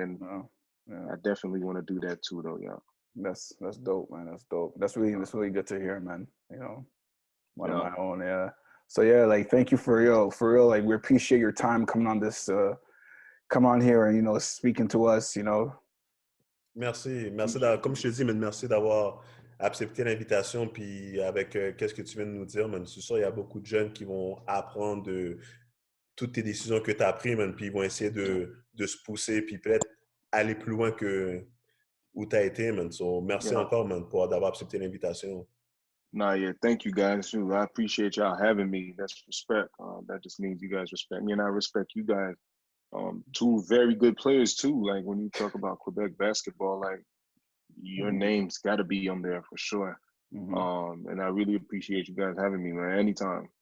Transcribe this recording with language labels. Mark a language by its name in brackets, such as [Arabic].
[English] And I definitely want to do that too, though. Yeah. That's dope, man. That's dope. That's really good to hear, man. One of my own. Yeah. So like, thank you for real. Like, we appreciate your time coming on this, come on here and speaking to us. [French] Merci, comme je te dis, merci d'avoir accepté l'invitation, puis avec qu'est-ce que tu viens de nous dire, man, c'est sûr, il y a beaucoup de jeunes qui vont apprendre de toutes tes décisions que tu as prises, man, puis ils vont essayer de se pousser, puis peut-être aller plus loin que où tu as été, man. So, merci encore, man, d'avoir accepté l'invitation. [English] Thank you guys too. I appreciate y'all having me. That's respect. That just means you guys respect me, and I respect you guys. Two very good players too. Like, when you talk about Quebec basketball, like, your name's got to be on there for sure. And I really appreciate you guys having me, man. Anytime.